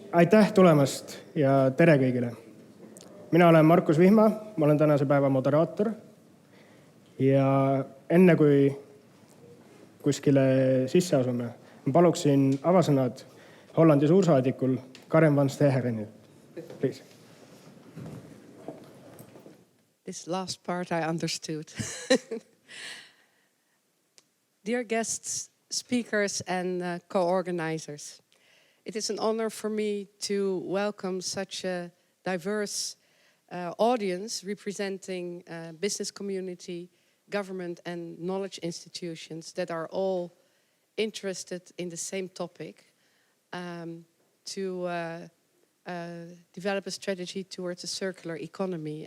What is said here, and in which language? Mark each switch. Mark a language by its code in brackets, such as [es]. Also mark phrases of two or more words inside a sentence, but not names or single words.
[et] Aitäh tulemast ja tere kõigile. Mina olen Markus Vihma, ma olen tänase päeva moderaator. Ja enne kui kuskile sisse asume, ma paluksin avasõnad Hollandi suursaadikul Karen van Steegeren. [en] Please. This last part I understood. Dear guests, speakers and co-organizers, it is an honor for me to welcome such a diverse audience representing business community, government and knowledge institutions that are all interested in the same topic to develop a strategy towards a circular economy.